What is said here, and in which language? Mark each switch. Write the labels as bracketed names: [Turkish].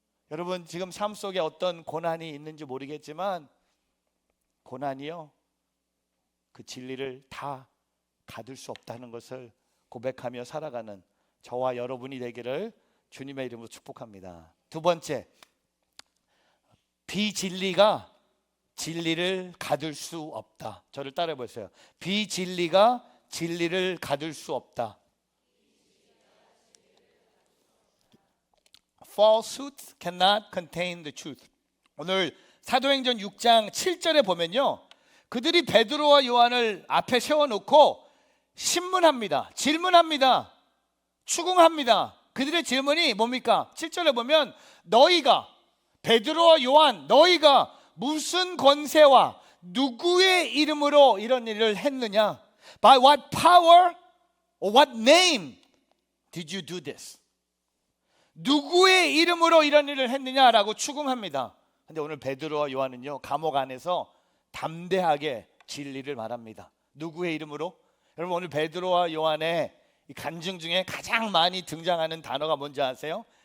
[Korean] 여러분, 지금 삶 속에 어떤 고난이 있는지 모르겠지만 고난이요, 그 진리를 다 가둘 수 없다는 것을 고백하며 살아가는 저와 여러분이 되기를 주님의 이름으로 축복합니다. 두 번째, 비진리가 진리를 가둘 수 없다. 저를 따라해 보세요. 비진리가 진리를 가둘 수 없다. [English] Falsehood cannot contain the truth. [Korean] 오늘 사도행전 6장 7절에 보면요, 그들이 베드로와 요한을 앞에 세워놓고 신문합니다. 질문합니다. 추궁합니다. 그들의 질문이 뭡니까? 7절에 보면 너희가, 베드로와 요한, 너희가 무슨 권세와 누구의 이름으로 이런 일을 했느냐? [English] By what power or what name did you do this? [Korean] 누구의 이름으로 이런 일을 했느냐라고 추궁합니다. 근데 오늘 베드로와 요한은요, 감옥 안에서 담대하게 진리를 말합니다. 누구의 이름으로? 여러분, 오늘 베드로와 요한의 이 간증 중에 가장 많이 등장하는 단어가 뭔지 아세요?